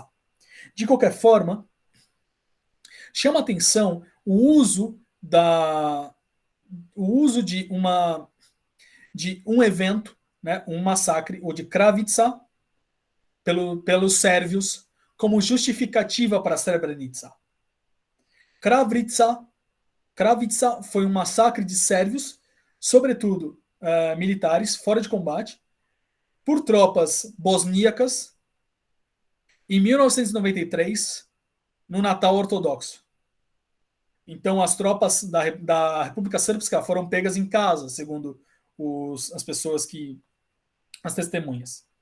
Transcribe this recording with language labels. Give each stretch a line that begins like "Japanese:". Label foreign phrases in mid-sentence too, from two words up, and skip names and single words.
Portuguese: De qualquer forma, chama atenção o uso de um evento, né, um massacre, o de Kravica, pelos sérvios, como justificativa para Srebrenica. Kravitsa. Kravitsa foi um massacre de sérvios, sobretudo militares, fora de combate, por tropas bosníacas, em 1993, no Natal Ortodoxo. Então, as tropas da República Srpska foram pegas em casa, segundo as pessoas as testemunhas.